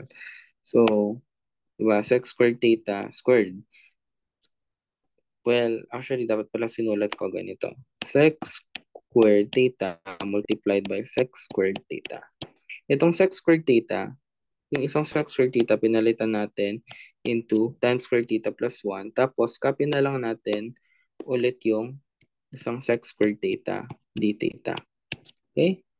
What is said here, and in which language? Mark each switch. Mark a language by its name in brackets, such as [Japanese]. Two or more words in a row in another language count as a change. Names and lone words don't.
[English] So, diba, sec squared theta squared. Well, actually, [Filipino] dapat pala sinulat ko ganito. [English] Sec squared theta multiplied by sec squared theta. Itong sec squared theta, [Filipino] yung isang [English] sec squared theta, [Filipino] pinalitan natin [English] into tan squared theta plus 1. [Filipino] Tapos, copy na lang natin ulit yung isang [English] sec squared theta d theta. [Filipino] Okay?